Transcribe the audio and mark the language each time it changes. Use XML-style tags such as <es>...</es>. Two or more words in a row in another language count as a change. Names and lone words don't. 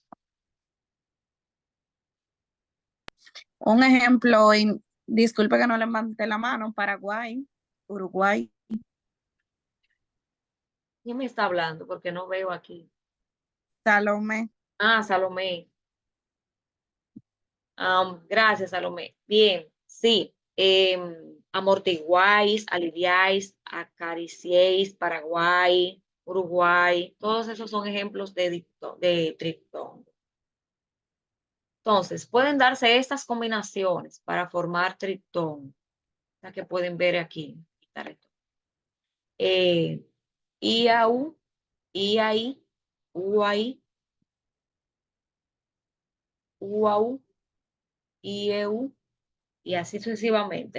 <es>Un ejemplo, y disculpe que no le levanté la mano, Paraguay, Uruguay, ¿Quién me está hablando? Porque no veo aquí. Salomé, Ah, Salomé. Gracias, Salomé. Bien, sí. Amortiguáis, aliviáis, acariciéis, Paraguay, Uruguay, todos esos son ejemplos de triptongo. Entonces, pueden darse estas combinaciones para formar triptongo, la que pueden ver aquí. IAU, IAI, UAI, UAU, IEU, y así sucesivamente.</es>